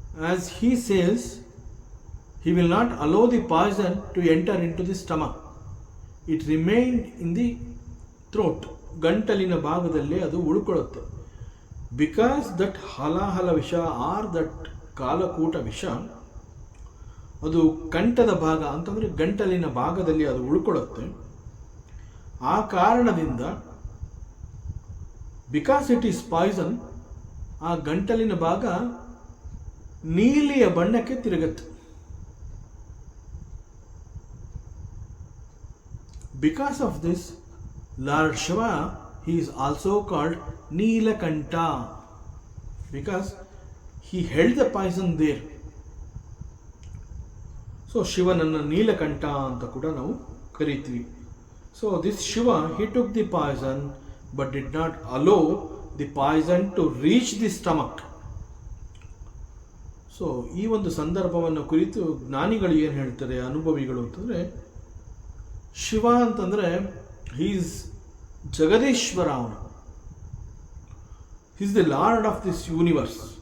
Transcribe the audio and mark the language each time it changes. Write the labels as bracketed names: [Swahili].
[English] As he says, he will not allow the poison to enter into the stomach. It remained in the throat. [Kannada] ಗಂಟಲಿನ ಭಾಗದಲ್ಲಿ ಅದು ಉಳ್ಕೊಳ್ಳುತ್ತೆ. [English] Because that [Kannada] Halahala ವಿಷ R that ಕಾಲಕೂಟ ವಿಷ, ಅದು ಕಂಠದ ಭಾಗ ಅಂತಂದರೆ ಗಂಟಲಿನ ಭಾಗದಲ್ಲಿ ಅದು ಉಳ್ಕೊಳ್ಳುತ್ತೆ. ಆ ಕಾರಣದಿಂದ [English] because it is poison, [Kannada] ಆ ಗಂಟಲಿನ ಭಾಗ ನೀಲಿಯ ಬಣ್ಣಕ್ಕೆ ತಿರುಗುತ್ತೆ. [English] Because of this lord Shiva he is also called Neelakanta because he held the poison there. [Kannada] So ಶಿವನನ್ನು ನೀಲಕಂಠ ಅಂತ ಕೂಡ ನಾವು ಕರಿತೀವಿ. [English] So this Shiva he took the poison but did not allow the poison to reach the stomach. [Kannada] So ಈ ಒಂದು ಸಂದರ್ಭವನ್ನು ಕುರಿತು ಜ್ಞಾನಿಗಳು ಏನು ಹೇಳ್ತಾರೆ, ಅನುಭವಿಗಳು ಅಂತಂದರೆ, ಶಿವ ಅಂತಂದರೆ ಈಸ್ ಜಗದೀಶ್ವರ. [English] ಅವನು is the lord of this universe.